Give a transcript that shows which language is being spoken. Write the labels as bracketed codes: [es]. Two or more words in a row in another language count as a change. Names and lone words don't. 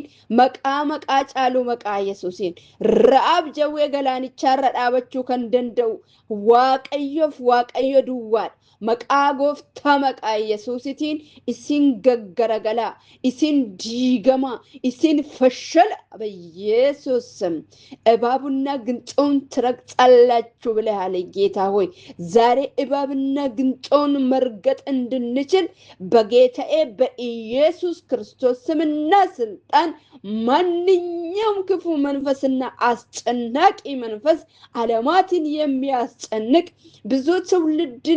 [om] Maqaa caalu maqaa Yesuusiin. Ra'aab jawwee galaanicharra dhaabachuu kan danda'u waaqayyoof waaqayyo duwwaadha. Maqaa gooftaa maqaa Yesuusitiin isin gaggaragalaa, isin diigama, isin fashala [am] በኢየሱስ እባብና ግንጦን ትረግጣላችሁ ብለሃል ጌታ ሆይ። ዛሬ እባብና ግንጦን መርገጥ እንድንችል በጌታዬ በኢየሱስ ክርስቶስ ስምና ስልጣን ማንኛውም ክፉ መንፈስና አስጨናቂ መንፈስ ዓለማትን የሚያስጨንቅ ብዙ ትውልድን